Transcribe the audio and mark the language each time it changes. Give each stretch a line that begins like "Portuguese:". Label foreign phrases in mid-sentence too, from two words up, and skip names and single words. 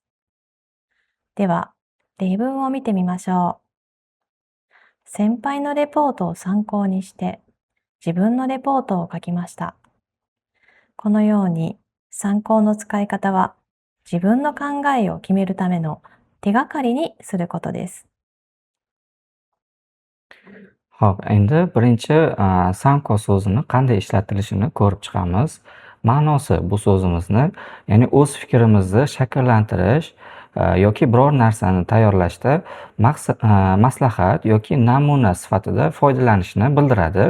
Japanese: では、例文を見てみましょう。先輩のレポートを参考にして自分のレポートを書きました。このように参考の使い方は自分の考えを決めるための手がかりにすることです。
Uzbek: Xo'p, endi birinchi sanko so'zini qanday ishlatilishini ko'rib chiqamiz. Ma'nosi bu so'zimizni, ya'ni o'z fikrimizni shakllantirish yoki biror narsani tayyorlashda maslahat yoki namuna sifatida foydalanishni bildiradi.